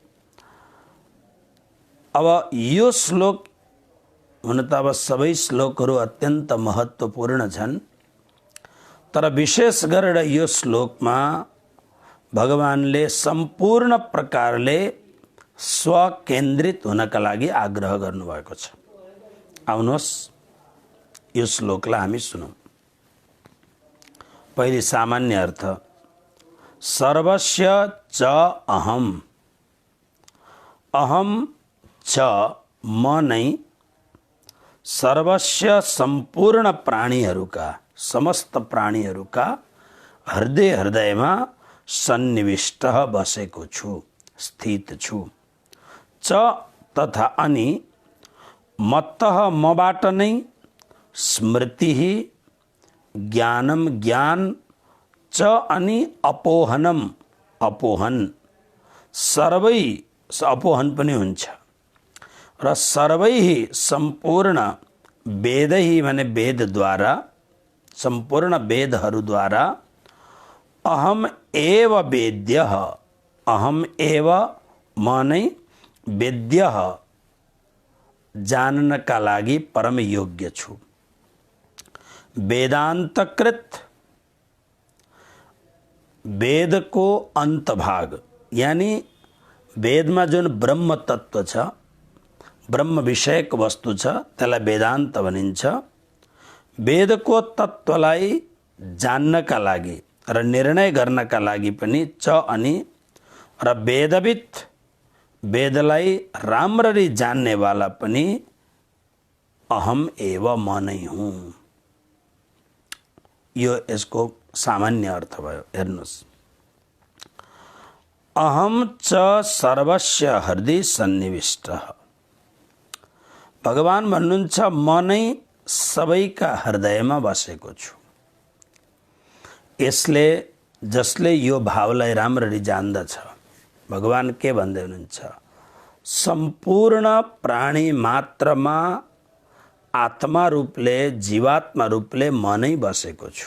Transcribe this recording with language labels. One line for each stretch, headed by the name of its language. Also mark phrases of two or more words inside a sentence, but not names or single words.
Nepali: अब यो श्लोक हुन त अब सबै श्लोकहरू अत्यन्त महत्त्वपूर्ण छन्, तर विशेष गरेर यो श्लोकमा भगवानले सम्पूर्ण प्रकारले स्वकेन्द्रित हुनका लागि आग्रह गर्नुभएको छ। आउनुहोस् यो श्लोकलाई हामी सुनौं। पहिले सामान्य अर्थ।
Sanskrit: सर्वस्य च अहम्।
Nepali: अहम् च म नै सर्वस्य सम्पूर्ण प्राणीहरूका, समस्त प्राणीहरूका हृदयमा सन्निविष्ट बसेको छु, स्थित छु। च तथा अनि मत्तः मबाट नै स्मृति ज्ञानम ज्ञान च अनि अपोहनम अपोहन सर्वै अपोहन पनि हुन्छ र सर्वै सम्पूर्ण वेदै माने वेदद्वारा, सम्पूर्ण वेदहरूद्वारा
Sanskrit: अहम एव वेद्यः, अहम एव
Nepali: म नै वेद्यः जाननका लागि परम योग्य छु। वेदान्तकृत
Hindi: वेद को अंत भाग यानी वेद में
Nepali: जुन ब्रह्म तत्व छ, ब्रह्म विषयक वस्तु छ, त्यसलाई वेदान्त भनिन्छ। वेद को तत्वलाई जान्नका लागि र निर्णय गर्नका लागि पनि च अनि र वेदवित वेदलाई राम्ररी जान्ने वाला पनि अहम एव म नै हुँ। यो यसको सामान्य अर्थ भयो। हेर्नुस्,
Sanskrit: अहम च सर्वस्य हृदि सन्निविष्टः।
Nepali: भगवान भन्नुहुन्छ म नै सबैका हृदयमा बसेको छु। यसले जसले यो भावलाई राम्ररी जान्दछ, भगवान के भन्दै हुनुहुन्छ, सम्पूर्ण प्राणी मात्रमा आत्मा रूपले, जीवात्मा रूपले म नै बसेको छु।